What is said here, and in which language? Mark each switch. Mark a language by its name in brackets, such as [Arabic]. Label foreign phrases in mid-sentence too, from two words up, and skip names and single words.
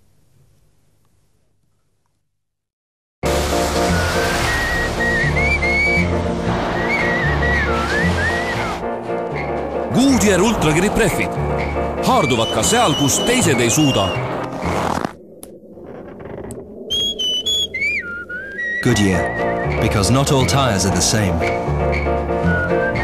[Estonian] Goodyear Ultragrip rehvid haarduvad ka seal, kus teised ei suuda. [English] Goodyear, because not all tires are the same.